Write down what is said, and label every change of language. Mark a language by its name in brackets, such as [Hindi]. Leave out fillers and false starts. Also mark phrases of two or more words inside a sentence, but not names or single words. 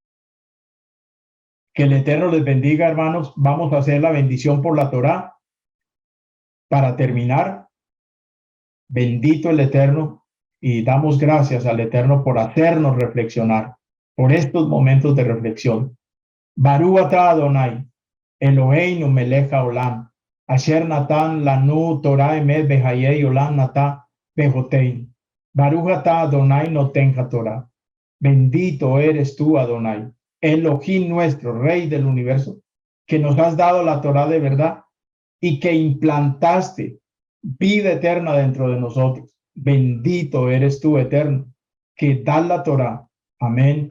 [Spanish] Que el Eterno les bendiga, hermanos. Vamos a hacer la bendición por la Torá. Para terminar, bendito el Eterno, y damos gracias al Eterno por hacernos reflexionar, por estos momentos de reflexión. [Hebrew] ברוך אתה אדוני אלוהינו מלך העולם אשר נתן לנו תורת אמת וחיי עולם נטע בתוכנו. ברוך אתה אדוני נותן התורה. [Spanish] Bendito eres tú, Adonai, Elohim nuestro, Rey del universo, que nos has dado la Torah de verdad y que implantaste vida eterna dentro de nosotros. Bendito eres tú, Eterno, que das la Torah.